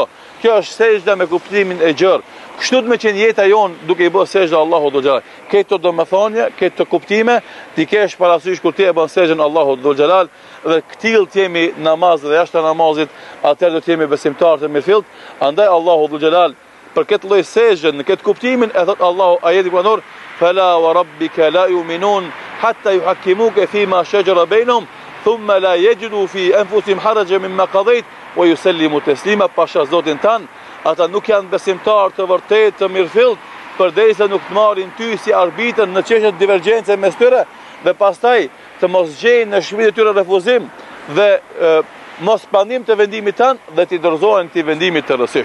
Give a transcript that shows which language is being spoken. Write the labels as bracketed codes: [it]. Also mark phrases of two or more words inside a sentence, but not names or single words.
[sq] Kjo është sejdë me kuptimin e gjerë. Kështu të me qenë jeta jonë duke i bërë sejdë [ar] الله ذو الجلال. [sq] Këtë të domethënie, këtë të kuptime, ti kesh parasysh kur ti e bën sejdën [ar] الله ذو الجلال [sq] dhe këtill të jemi namaz dhe jashtë namazit, atëherë do të jemi besimtarë të mirëfillt. Andaj [ar] الله ذو الجلال [sq] për këtë lloj sejdë, në këtë kuptimin e thot Allahu ajeti kuranor: [ar] "فلا وربك لا يؤمنون حتى يحكموك فيما شجر بينهم ثم لا يجدوا في أنفسهم حرجا مما قضيت ويسلموا تسليما." [sq] Pasha Zotin tan, ata nuk janë besimtarë të vërtet të mirëfillt përderisa nuk të marrin ty si arbitër në çështje divergjence mes tyre dhe pastaj të mos gjejnë në shpirtin e tyre refuzim dhe mos pranim të vendimit tanë dhe t'i dorëzohen këtij vendimit të rësisht.